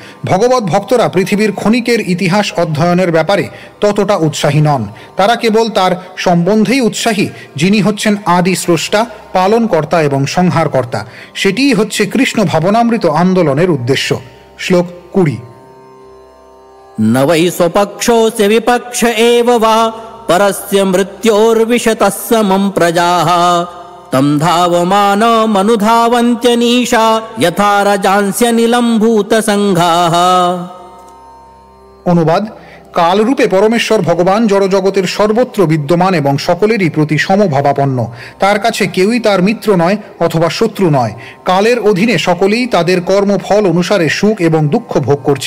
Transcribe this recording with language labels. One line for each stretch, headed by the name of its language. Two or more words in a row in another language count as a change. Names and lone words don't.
Bangla: ভগবত ভক্তরা পৃথিবীর ক্ষণিকের ইতিহাস অধ্যয়নের ব্যাপারে ততটা উৎসাহী নন। তারা কেবল তার সম্বন্ধেই উৎসাহী, যিনি হচ্ছেন আদি স্রষ্টা, পালনকর্তা এবং সংহারকর্তা। সেটিই হচ্ছে কৃষ্ণ ভাবনামৃত আন্দোলনের উদ্দেশ্য। শ্লোক 20।
Sanskrit: न वै स्वपक्षोऽस्य विपक्ष एव वा परस्य मृत्योर्विशतः समं प्रजाः तं धावमानमनुधावन्त्यनीशा यथा रजांस्यनिलम्भूतसङ्घाः।
Bangla: অনুবাদ: কালরূপে পরমেশ্বর ভগবান জড়জগতের সর্বত্র বিদ্যমান এবং সকলেরই প্রতি সমভাবাপন্ন। তার কাছে কেউই তার মিত্র নয় অথবা শত্রু নয়। কালের অধীনে সকলেই তাদের কর্মফল অনুসারে সুখ এবং দুঃখ ভোগ করছে।